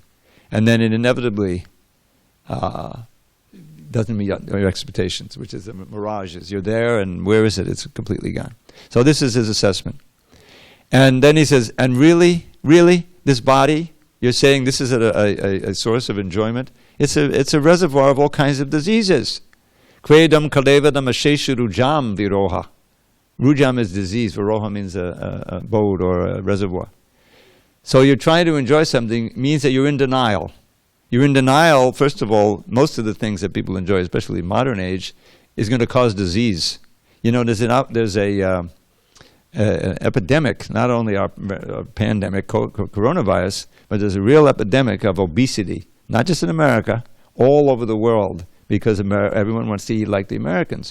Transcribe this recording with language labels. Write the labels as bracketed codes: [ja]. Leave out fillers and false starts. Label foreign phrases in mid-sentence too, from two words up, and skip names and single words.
[en] And then it inevitably doesn't meet your expectations, which is the mirages. You're there, and where is it? It's completely gone. So this is his assessment. And then he says, and really, this body, you're saying this is a source of enjoyment? It's a reservoir of all kinds of diseases. [sa] Kvedam kalevadam asheshu rujam viroha. [en] Rujam is disease, viroha means a abode or a reservoir. So you're trying to enjoy something means that you're in denial. You're in denial, first of all, most of the things that people enjoy, especially modern age, is going to cause disease. There's an epidemic, not only our pandemic, coronavirus, but there's a real epidemic of obesity, not just in America, all over the world, because everyone wants to eat like the Americans.